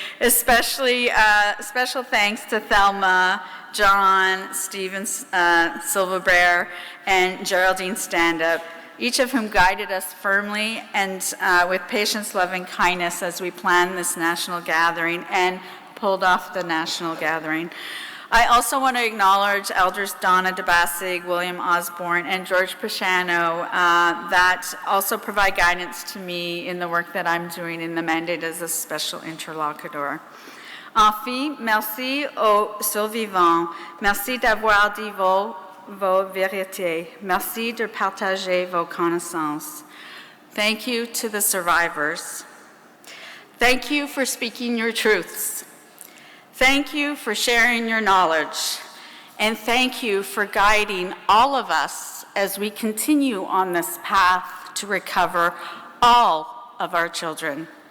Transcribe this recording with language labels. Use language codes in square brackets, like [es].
[en] Especially special thanks to Thelma, John, Stephen Silverbear, and Geraldine Standup, each of whom guided us firmly and with patience, love, and kindness as we planned this national gathering and pulled off the national gathering. I also want to acknowledge Elders Donna DeBassig, William Osborne, and George Pashano that also provide guidance to me in the work that I'm doing in the mandate as a special interlocutor. [fr] Enfin, merci aux survivants. Merci d'avoir dit vos vérités. Merci de partager vos connaissances. [en] Thank you to the survivors. Thank you for speaking your truths. Thank you for sharing your knowledge, and thank you for guiding all of us as we continue on this path to recover all of our children.